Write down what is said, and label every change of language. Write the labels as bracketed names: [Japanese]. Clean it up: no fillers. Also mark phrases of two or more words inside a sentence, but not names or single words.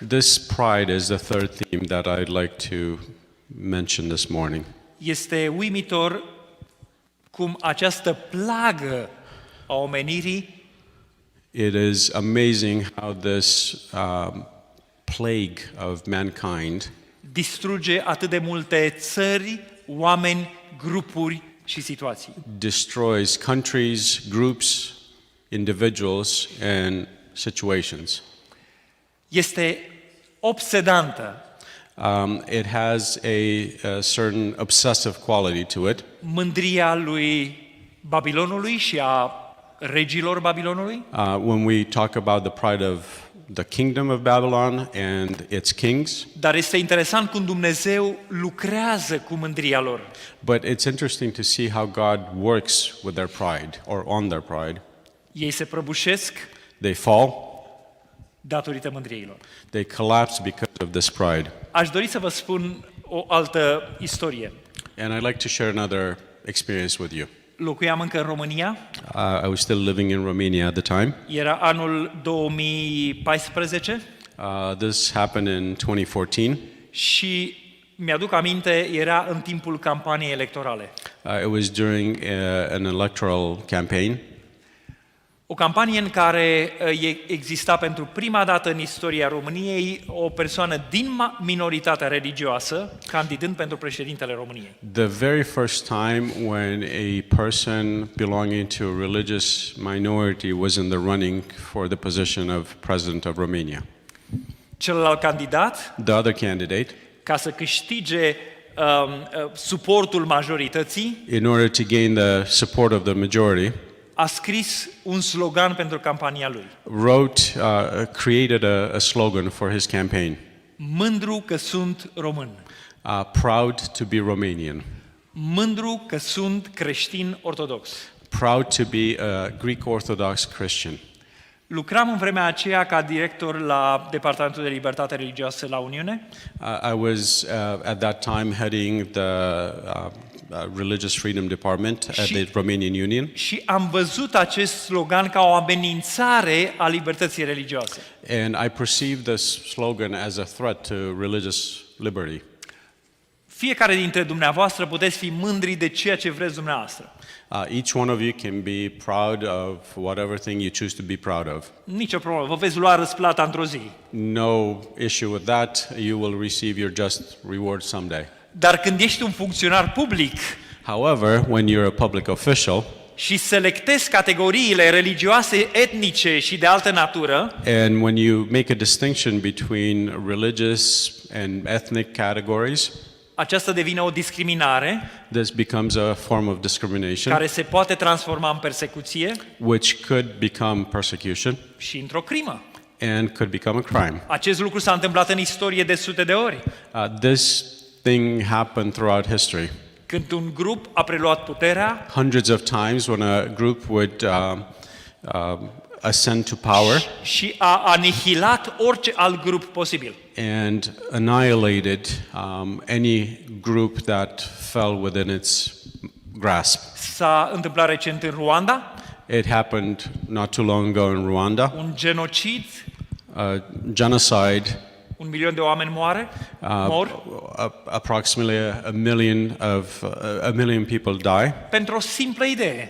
[English] This pride is the third theme that I'd like to mention this morning. [Romanian] Este uimitor cum această plagă a omenirii [English] It is amazing how this plague of mankind [Romanian] distruge atât de multe țări, oameni, grupuri și situații. [English] destroys countries, groups, individuals, and situations. [Romanian] Este obsedantă. [English] It has a certain obsessive quality to it. [Romanian] Mândria lui Babilonului și a regilor Babilonului, [English] When we talk about the pride of the kingdom of Babylon and its kings, [Romanian] dar este interesant cum Dumnezeu lucrează cu mândria lor. [English] but it's interesting to see how God works with their pride or on their pride. [Romanian] Ei se prăbușesc [English] They fall, [Romanian] datorită mândriei lor. [English] they collapse because of this pride. [Romanian] Aș dori să vă spun o altă istorie. [English] And I'd like to share another experience with you. [Romanian] Locuiam încă în România, [English] I was still living in Romania at the time. [Romanian] era anul 2014 [English] This happened in 2014. [Romanian] și mi-aduc aminte, era în timpul campaniei electorale. [English] It was during an electoral campaign. [Romanian] O campanie în care exista pentru prima dată în istoria României o persoană din minoritatea religioasă candidând pentru președintele României. [English] The very first time when a person belonging to a religious minority was in the running for the position of president of Romania. [Romanian] Celălalt candidat, [English] The other candidate, [Romanian] ca să câștige suportul majorității, [English] in order to gain the support of the majority, [Romanian] a scris un slogan pentru campania lui. [English] created a slogan for his campaign. [Romanian] Mândru că sunt român. [English] Proud to be Romanian. [Romanian] Mândru că sunt creștin ortodox. [English] Proud to be a Greek Orthodox Christian. [Romanian] Lucram în vremea aceea ca director la Departamentul de Libertate Religioasă la Uniune [English] I was at that time heading the Religious Freedom Department at the Romanian Union. [Romanian] și am văzut acest slogan ca o amenințare a libertății religioase. [English] And I perceived this slogan as a threat to religious liberty. [Romanian] Fiecare dintre dumneavoastră puteți fi mândri de ceea ce vreți dumneavoastră. [English] Each one of you can be proud of whatever thing you choose to be proud of. [Romanian] Nicio problemă, vă veți lua răsplata într-o zi. [English] No issue with that. You will receive your just reward someday. [Romanian] Dar când ești un funcționar public [English] However, when you're a public official [Romanian] și selectezi categoriile religioase, etnice și de altă natură, [English] and when you make a distinction between religious and ethnic categories, [Romanian] aceasta devine o discriminare [English] this becomes a form of discrimination, [Romanian] care se poate transforma în persecuție [English] which could become persecution [Romanian] și într-o crimă. [English] and could become a crime. [Romanian] Acest lucru s-a întâmplat în istorie de sute de ori. [English] This thing happened throughout history. [Romanian] Când un grup a preluat puterea, [English] Hundreds of times when a group would ascend to power [Romanian] și a anihilat orice alt grup posibil. [English] and annihilated any group that fell within its grasp. [Romanian] S-a întâmplat recent în Rwanda, [English] It happened not too long ago in Rwanda. [Romanian] un genocid, [English] Genocide, [Romanian] 1 milion de oameni mor [English] approximately a million people die [Romanian] pentru o simplă idee.